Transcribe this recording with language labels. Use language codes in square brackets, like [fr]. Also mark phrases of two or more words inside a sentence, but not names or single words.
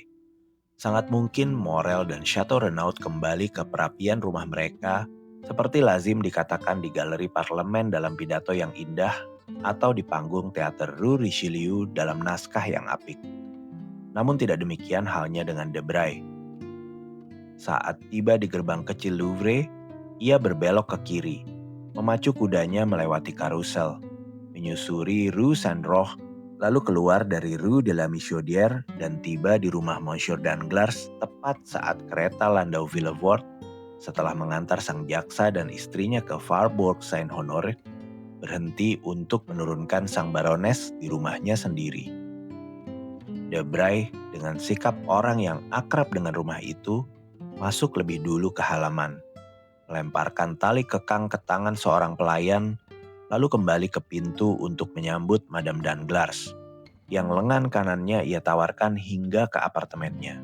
[id] Sangat mungkin Morel dan Chateau Renaud kembali ke perapian rumah mereka seperti lazim dikatakan di galeri parlemen dalam pidato yang indah atau di panggung teater Rue Richelieu dalam naskah yang apik. Namun tidak demikian halnya dengan Debray. Saat tiba di gerbang kecil Louvre, ia berbelok ke kiri, memacu kudanya melewati karusel, menyusuri Rue Saint-Roch, lalu keluar dari Rue de la Michodière dan tiba di rumah Monsieur Danglars tepat saat kereta landau Villefort setelah mengantar sang jaksa dan istrinya ke Faubourg Saint-Honoré berhenti untuk menurunkan sang barones di rumahnya sendiri. Debray dengan sikap orang yang akrab dengan rumah itu masuk lebih dulu ke halaman, melemparkan tali kekang ke tangan seorang pelayan lalu kembali ke pintu untuk menyambut Madame Danglars, yang lengan kanannya ia tawarkan hingga ke apartemennya.